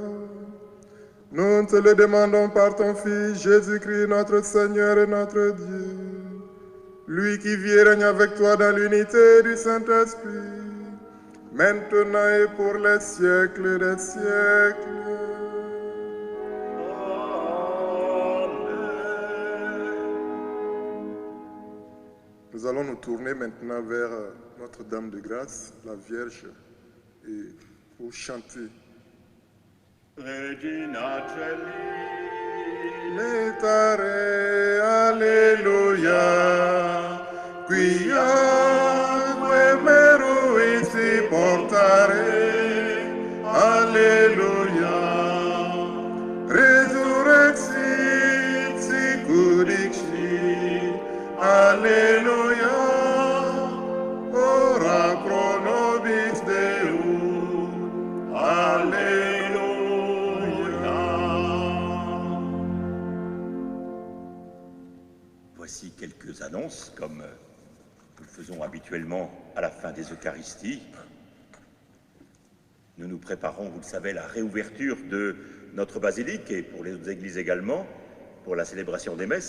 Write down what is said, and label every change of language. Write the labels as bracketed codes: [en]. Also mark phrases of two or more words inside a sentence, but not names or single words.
[fr] Nous te le demandons par ton Fils Jésus-Christ, notre Seigneur et notre Dieu, lui qui vit et règne avec toi dans l'unité du Saint-Esprit, maintenant et pour les siècles des siècles. Nous allons nous tourner maintenant vers Notre-Dame de Grâce, la Vierge, et pour chanter. [la] Regina Celi. Letare, Alleluia, quia meruisi portare, Alleluia, resurrexit sicurixi, Alleluia, ora pro nobis Deum, Alleluia. [fr] Voici quelques annonces, comme nous le faisons habituellement à la fin des Eucharisties. Nous nous préparons, vous le savez, à la réouverture de notre basilique et pour les autres églises également, pour la célébration des messes.